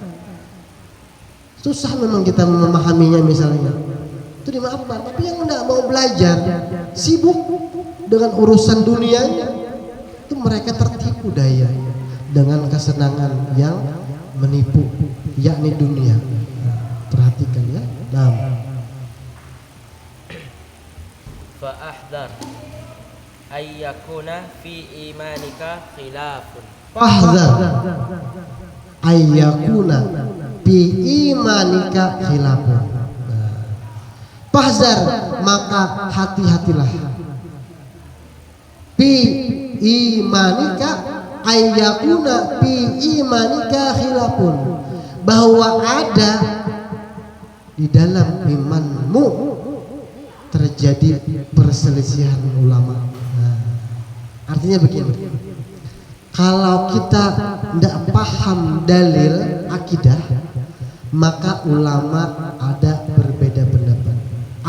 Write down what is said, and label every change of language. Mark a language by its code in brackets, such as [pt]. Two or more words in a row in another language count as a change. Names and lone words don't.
[id] Susah memang kita memahaminya misalnya, itu dimaafkan. Tapi yang tidak mau belajar, sibuk dengan urusan dunianya, itu mereka tertipu daya dengan kesenangan yang menipu, yakni dunia. Perhatikan ya. Nah, [ar] فاحذر أيكون في إيمانك خلاف. فاحذر أيكون بإيمانك خلاف. Fahdhar, [id] maka hati-hatilah, [ar] بإيمانك أيكون بإيمانك خلاف, [id] bahwa ada di dalam imanmu terjadi perselisihan ulama. Artinya begini, kalau kita tidak paham dalil akidah, maka ulama ada berbeda pendapat.